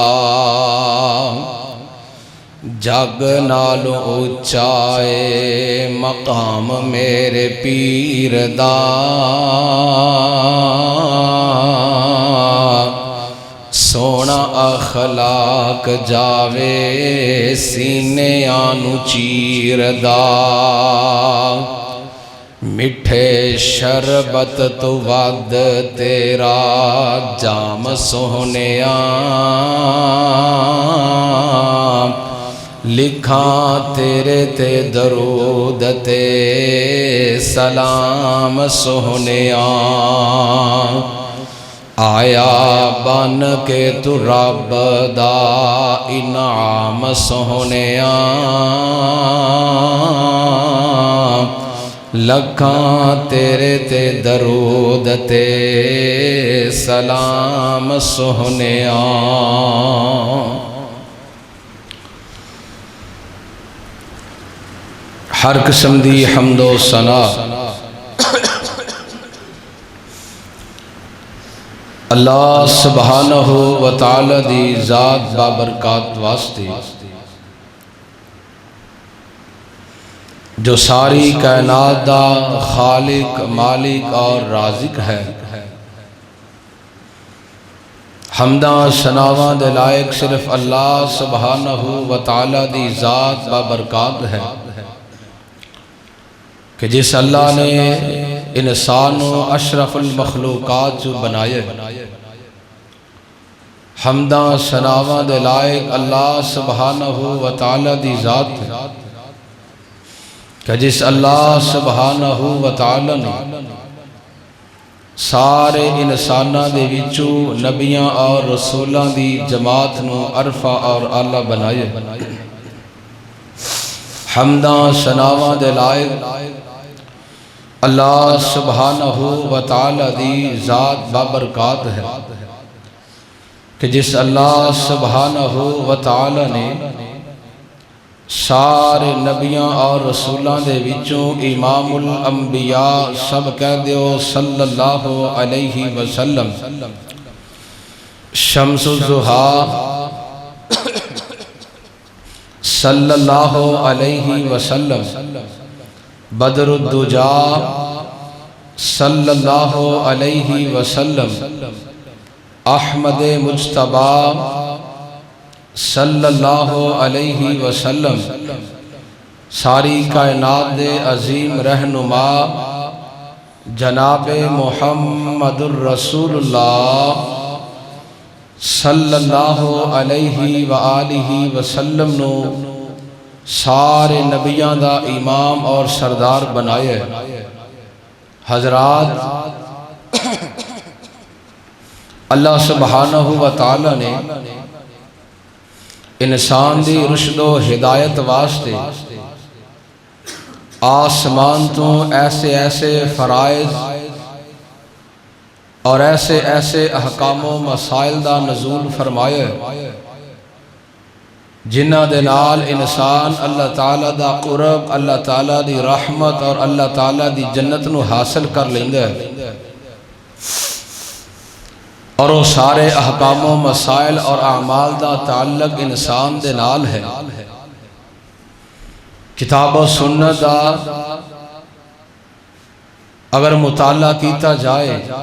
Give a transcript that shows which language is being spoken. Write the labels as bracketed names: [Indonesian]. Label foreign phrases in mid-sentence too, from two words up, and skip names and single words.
[Punjabi] جگ نالوں اچائے مقام میرے پیر دا سونا اخلاق جاوے سینیاں نو چیر دا مٹھے شربت تو ود تیرا جام سونیا لکھاں تیرے تے درود تے سلام سونیا آیا بن کے تو رب دا انعام سونیا لکھاں تیرے تے درود تے سلام سہنیا ہر قسم دی حمد و ثنا [Arabic] اللہ سبحانہ و تعالی [Punjabi] دی ذات بابرکات واسطے جو ساری کائنات دا خالق مالک اور رازق ہے حمداں ثناواں دے لائق صرف [Arabic] اللہ سبحانہ و تعالی [Punjabi] دی ذات بابرکات ہے کہ جس اللہ نے انسان و اشرف المخلوقات جو بنائے حمداں ثناواں دے لائق [Arabic] اللہ سبحانہ و تعالی [Punjabi] دی ذات ہے کہ جس [Arabic] اللہ سبحانہ و تعالی [Punjabi] نے سارے انساناں دے وچوں نبیاں اور رسولاں دی جماعت نو عرفہ اور اعلیٰ بنائے حمداں ثناواں دے لائق [Arabic] اللہ سبحانہ و تعالی [Punjabi] دی ذات بابرکات ہے کہ جس [Arabic] اللہ سبحانہ و تعالی [Punjabi] نے سارے نبیاں اور رسولاں دے وچوں [Arabic] امام الانبیاء [Punjabi] سب کہہ دیو [Arabic] صلی اللہ علیہ وسلم شمس الضحیٰ صلی اللہ علیہ وسلم بدر الدجا صلی اللہ علیہ وسلم احمد مجتبی صلی اللہ علیہ وسلم [Punjabi] ساری کائنات دے عظیم رہنما جناب محمد الرسول اللہ [Arabic] صلی اللہ علیہ وآلہ وسلم [Punjabi] نو سارے نبیاں دا امام اور سردار بنائے حضرات [Arabic] اللہ سبحانہ و تعالی [Punjabi] نے انسان دی رشد و ہدایت واسطے آسمان تو ایسے ایسے فرائض اور ایسے ایسے احکام و مسائل دا نزول فرمائے جنہ دے نال انسان اللہ تعالیٰ دا قرب اللہ تعالیٰ دی رحمت اور اللہ تعالیٰ دی جنت نو حاصل کر لیندے اور وہ سارے احکام و مسائل اور اعمال دا تعلق انسان دے نال ہے کتاب و سنت دا اگر مطالعہ کیتا جائے